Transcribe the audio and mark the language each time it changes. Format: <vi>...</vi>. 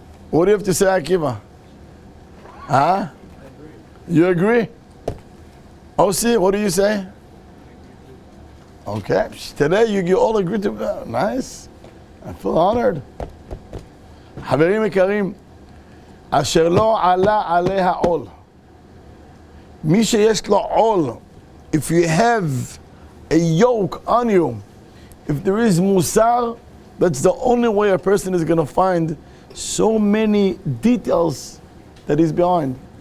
<en>What do you have to say, Akiva? Huh? You agree? Osi, what do you say? Okay. Today you all agree to nice. I feel honored.</en> <he>חברים יקרים, אשר לא עלה עליה עול. מי שיש לו עול,</he> <en>if you have a yoke on you, if there is musar, that's the only way a person is going to find so many details that is behind.</en>